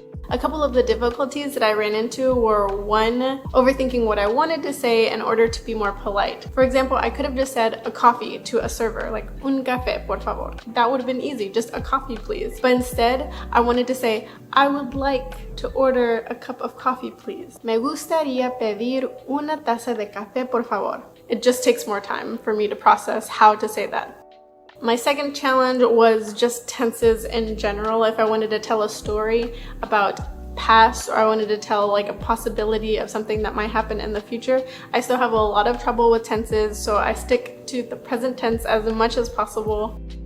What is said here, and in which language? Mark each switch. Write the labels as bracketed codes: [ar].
[en] A couple of the difficulties that I ran into were, one, overthinking what I wanted to say in order to be more polite. For example, I could have just said a coffee to a server, like [es] un café, por favor. [en] That would have been easy, just a coffee please. But instead, I wanted to say, I would like to order a cup of coffee please. [es] Me gustaría pedir una taza de café, por favor. [en] It just takes more time for me to process how to say that. My second challenge was just tenses in general. If I wanted to tell a story about past, or I wanted to tell like a possibility of something that might happen in the future, I still have a lot of trouble with tenses, so I stick to the present tense as much as possible.